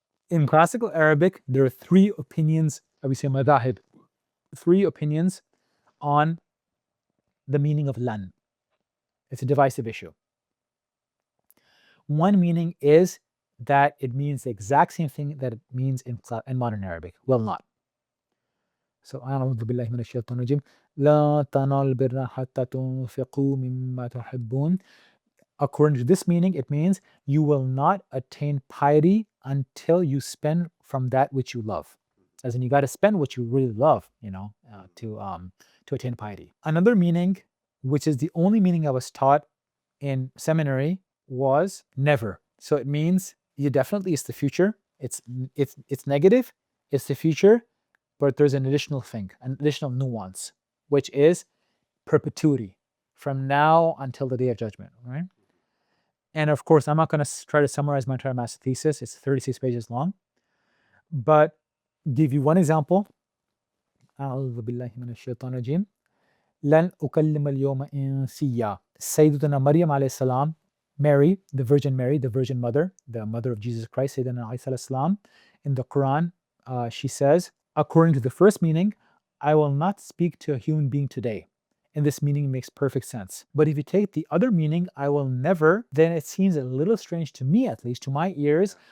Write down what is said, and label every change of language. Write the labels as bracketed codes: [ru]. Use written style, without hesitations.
[en] In classical Arabic, there are 3 opinions, we say madahib, 3 opinions on the meaning of lan. It's a divisive issue. One meaning is that it means the exact same thing that it means in modern Arabic, will not. [ar] So, أعوذ بالله من الشيطان الرجيم. لا تنالوا البر حتى تنفقوا مما تحبون. [en] According to this meaning, it means you will not attain piety until you spend from that which you love. As in, you got to spend what you really love, to attain piety. Another meaning, which is the only meaning I was taught in seminary, was never. So it means you definitely, it's the future. It's negative. It's the future, but there's an additional thing, an additional nuance, which is perpetuity, from now until the day of judgment, right? And of course, I'm not going to try to summarize my entire master thesis. It's 36 pages long. But give you one example. [ar] أعوذ بالله من الشيطان الرجيم. لن أكلم اليوم إنسيا. [en] Sayyidatuna Maryam alayhi salam, Mary, the Virgin Mother, the mother of Jesus Christ, Sayyidina Isa alayhi salam, in the Quran, she says, according to the first meaning, I will not speak to a human being today. And this meaning makes perfect sense. But if you take the other meaning, I will never, then it seems a little strange to me, at least to my ears.